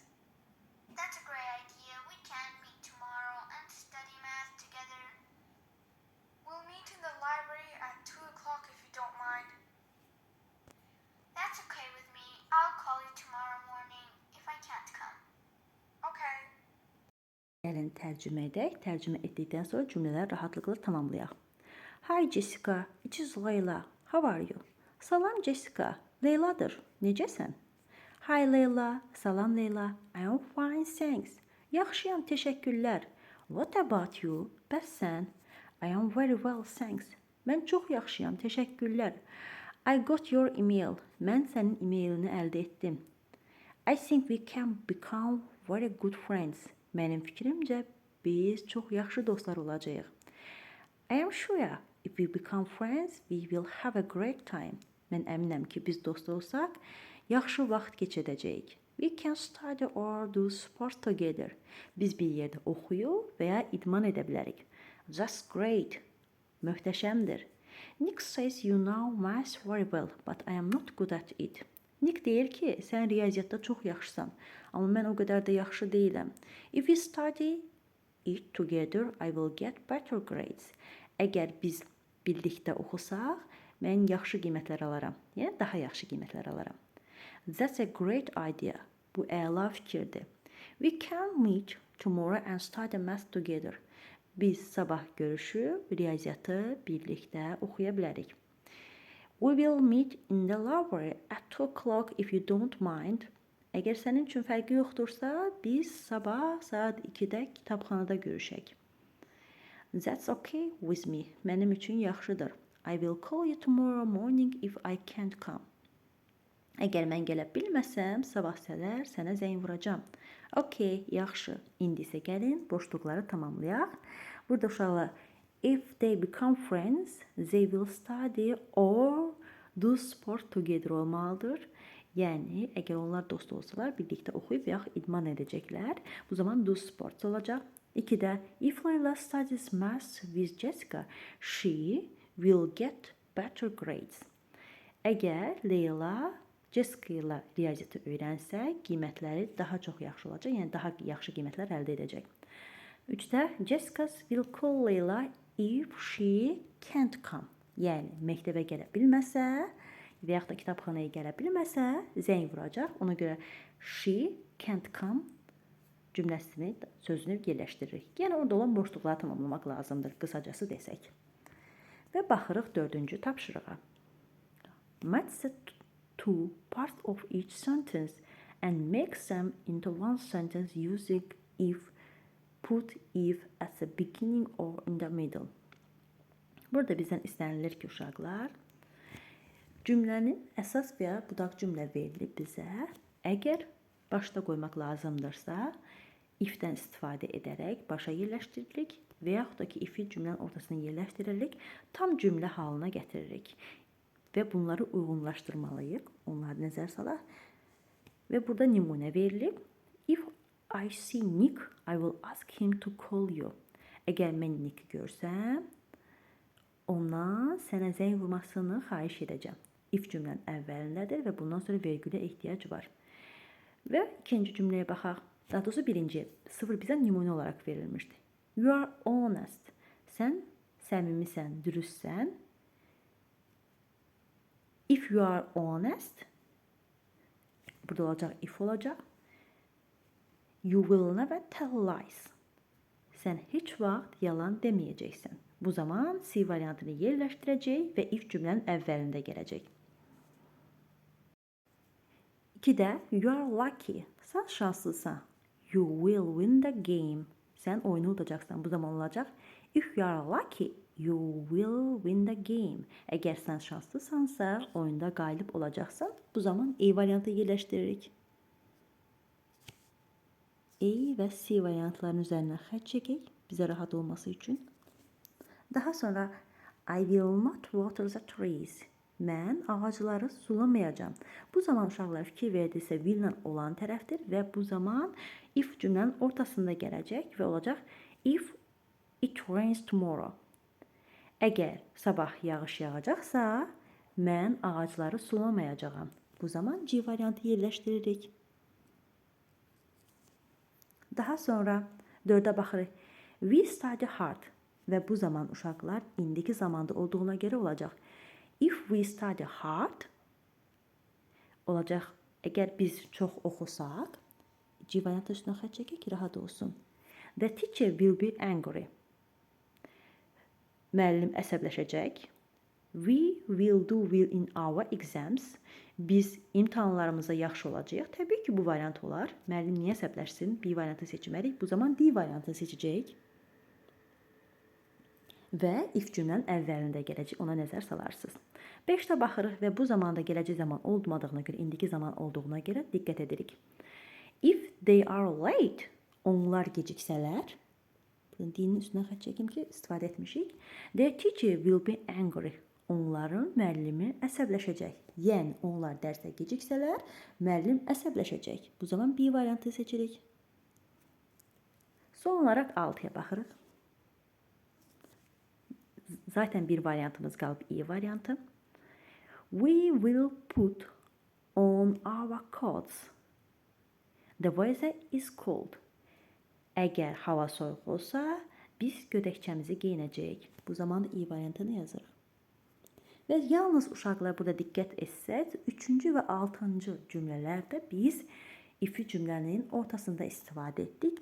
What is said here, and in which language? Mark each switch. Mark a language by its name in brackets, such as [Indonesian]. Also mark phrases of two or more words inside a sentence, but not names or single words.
[English] That's a great idea. We can meet tomorrow and study math together. We'll meet in the library at 2 o'clock if you don't mind. That's okay with me. I'll call you tomorrow morning if I can't come. Okay. [Azerbaijani] Gəlin tərcümə edək. Tərcümə etdikdən sonra cümlələri rahatlıqla tamamlayaq. [English] Hi Jessica, it is Layla. How are you? [Azerbaijani] Salam Jessica, Leyla'dır. Necəsən? Hi Layla, salam Layla. [English] I am fine, thanks. [Azerbaijani] Yaxşıyam, təşəkkürlər. [English] What about you? [Azerbaijani] Bəs sən? [English] I am very well, thanks. [Azerbaijani] Mən çox yaxşıyam, təşəkkürlər. [English] I got your email. [Azerbaijani] Mən sənin emailini əldə etdim. [English] I think we can become very good friends. [Azerbaijani] Mənim fikrimcə biz çox yaxşı dostlar olacağıq. [English] I am sure if we become friends, we will have a great time. [Azerbaijani] Mən əminəm ki, biz dost olsaq, yaxşı vaxt keçirəcəyik. [English] We can study or do sports together. [Azerbaijani] Biz bir yerdə oxuyub və ya idman edə bilərik. [English] That's great. Möhtəşəmdir. Nick says you know math very well, but I am not good at it. [Azerbaijani] Nick deyir ki, sən riyaziyyatda çox yaxşısan, amma mən o qədər də yaxşı deyiləm. [English] If we study it together, I will get better grades. [Azerbaijani] Əgər biz birlikdə oxusaq, mən yaxşı qiymətlər alaram. Yəni daha yaxşı qiymətlər alaram. [English] That's a great idea. [Azerbaijani] Bu əla fikirdir. [English] We can meet tomorrow and study math together. [Azerbaijani] Biz sabah görüşüb riyaziyyatı birlikdə oxuya bilərik. [English] We will meet in the library at 2 o'clock if you don't mind. [Azerbaijani] Əgər sənin üçün fərqi yoxdursa, biz sabah saat 2-də kitabxanada görüşək. [English] That's okay with me. [Azerbaijani] Mənim üçün yaxşıdır. [English] I will call you tomorrow morning if I can't come. [Azerbaijani] Əgər mən gələ bilməsəm, sabah səhər sənə zəng vuracam. Okay, yaxşı. İndi isə gəlin boşluqları tamamlayaq. Burada uşaqlar, [English] if they become friends, they will study or do sport together olmalıdır. [Azerbaijani] Yəni, əgər onlar dost olsalar, birlikdə oxuyub və yaxud idman edəcəklər. Bu zaman [English] do sports [Azerbaijani] olacaq. 2-də, [English] if Layla studies math with Jessica, she will get better grades. [Azerbaijani] Əgər Leyla Jessica ilə riyaziyyatı öyrənsə, qiymətləri daha çox yaxşı olacaq, yəni daha yaxşı qiymətlər əldə edəcək. [English] 3-də, Jessica will call Layla if she can't come. [Azerbaijani] Yəni, məktəbə gələ bilməsə və yaxud da kitabxanaya gələ bilməsə, zəng vuracaq. Ona görə [English] she can't come [Azerbaijani] cümləsini, sözünü yerləşdiririk. Yəni, orada olan boşluqları tamamlamaq lazımdır, qısacası desək. Və baxırıq 4-cü tapşırığa. [English] Match the two parts of each sentence and make them into one sentence using if, put if at the beginning or in the middle. [Azerbaijani] Burada bizdən istənilir ki, uşaqlar, cümlənin əsas və ya budaq cümlə verilib bizə. Əgər başda qoymaq lazımdırsa, if-dən istifadə edərək başa yerləşdiririk və yaxud da ki, if-i cümlənin ortasına yerləşdiririk, tam cümlə halına gətiririk və bunları uyğunlaşdırmalıyıq. Onları nəzər salaq. Və burada nümunə verilib. [English] If I see Nick, I will ask him to call you. [Azerbaijani] Əgər mən Nick'i görsəm, ondan sənə zəng vurmasını xahiş edəcəm. If cümlənin əvvəlindədir və bundan sonra vergülə ehtiyac var. Və ikinci cümləyə baxaq. Daha doğrusu birinci, 0 bizə nümunə olaraq verilmişdi. [English] You are honest. [Azerbaijani] Sən səmimisən, dürüstsən. [English] If you are honest, [Azerbaijani] burada olacaq if olacaq. [English] You will never tell lies. [Azerbaijani] Sən heç vaxt yalan deməyəcəksən. Bu zaman C variantını yerləşdirəcək və if cümlənin əvvəlində gələcək. 2-də, [English] you are lucky. [Azerbaijani] Sən şanslısan. [English] You will win the game. [Azerbaijani] Sən oyunu udacaqsan. Bu zaman olacaq. [English] If you are lucky, you will win the game. [Azerbaijani] Əgər sən şanslısansa, oyunda qalib olacaqsan, bu zaman A variantı yerləşdiririk. A və C variantlarının üzərinə xətt çəkək, bizə rahat olması üçün. Daha sonra, [English] I will not water the trees. [Azerbaijani] Mən ağacları sulamayacağam. Bu zaman uşaqlar fikir verdirsə will-lə olan tərəfdir və bu zaman if cümlənin ortasında gələcək və olacaq [English] if it rains tomorrow. [Azerbaijani] Əgər sabah yağış yağacaqsa, mən ağacları sulamayacağam. Bu zaman C variantı yerləşdiririk. Daha sonra 4-ə baxırıq. [English] We study hard [Azerbaijani] və bu zaman uşaqlar indiki zamanda olduğuna görə olacaq. [English] If we study hard olacaq. [Azerbaijani] Əgər biz çox oxusaq, C variantı üstünə xətt çəkək ki, rahat olsun. [English] The teacher will be angry. [Azerbaijani] Müəllim əsəbləşəcək. [English] We will do well in our exams. [Azerbaijani] Biz imtahanlarımıza yaxşı olacağıq. Təbii ki, bu variant olar. Müəllim niyə əsəbləşsin? B variantını seçməliyik. Bu zaman D variantını seçəcəyik. Və if cümlənin əvvəlində gələcək. Ona nəzər salarsınız. 5-də baxırıq və bu zamanda gələcək zaman olmadığına görə, indiki zaman olduğuna görə diqqət edirik. [English] If they are late, [Azerbaijani] onlar geciksələr, dinin üstünə xətt çəkim ki, istifadə etmişik. [English] Their teacher will be angry. [Azerbaijani] Onların müəllimi əsəbləşəcək. Yəni, onlar dərsə geciksələr, müəllim əsəbləşəcək. Bu zaman B variantı seçirik. Son olaraq 6-ya baxırıq. Zaten bir variantımız qalıb E variantı. [English] We will put on our coats. The weather is cold. [Azerbaijani] Əgər hava soyuq olsa, biz gödəkçəmizi geyinəcəyik. Bu zaman E variantını yazırıq. Və yalnız uşaqlar burada diqqət etsək, 3-cü və 6-cı cümlələrdə biz if-i cümlənin ortasında istifadə etdik.